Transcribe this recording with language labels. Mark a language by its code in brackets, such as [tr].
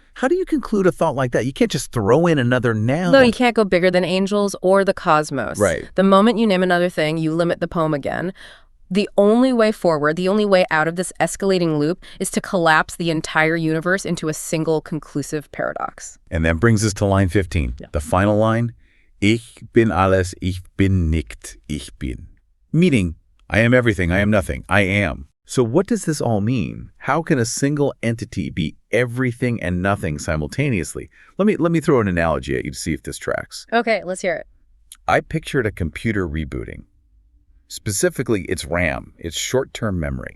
[en] How do you conclude a thought like that? You can't just throw in another noun. No, you can't go bigger than angels or the cosmos. Right. The moment you name another thing, you limit the poem again. The only way forward, the only way out of this escalating loop is to collapse the entire universe into a single conclusive paradox. And that brings us to line 15. Yeah. The final line, [de] Ich bin alles, ich bin nicht, ich bin. [en] Meaning, I am everything, I am nothing, I am. So what does this all mean? How can a single entity be everything and nothing simultaneously? Let me throw an analogy at you to see if this tracks. Okay, let's hear it. I pictured a computer rebooting. Specifically, it's RAM, it's short-term memory.